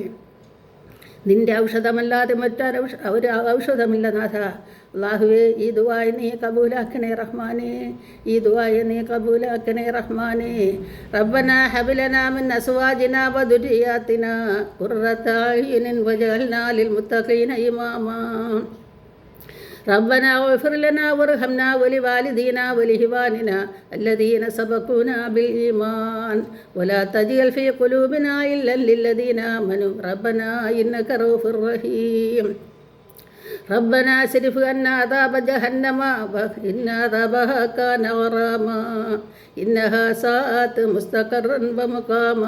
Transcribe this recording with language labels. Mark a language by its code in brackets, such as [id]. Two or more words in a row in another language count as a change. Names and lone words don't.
[ml] നിൻ്റെ ഔഷധമല്ലാതെ ഒരു ഔഷധമില്ല നാഥ. അല്ലാഹുവേ, ഈ ദുആയെ നീ കബൂലാക്കണേ റഹ്മാനെ. ഈ ദുആയെ നീ കബൂലാക്കണേ റഹ്മാനെ. [ar] ربنا هب لنا من أزواجنا وذرياتنا قرة أعين واجعلنا للمتقين إماما. ربنا اغفر لنا وارحمنا ولوالدينا ولإخواننا الذين سبقونا بالإيمان ولا تجعل في قلوبنا غلا للذين آمنوا ربنا إنك رؤوف رحيم. ربنا اصرف عنا عذاب جهنم إن عذابها كان غراما إنها ساءت مستقرا ومقاما.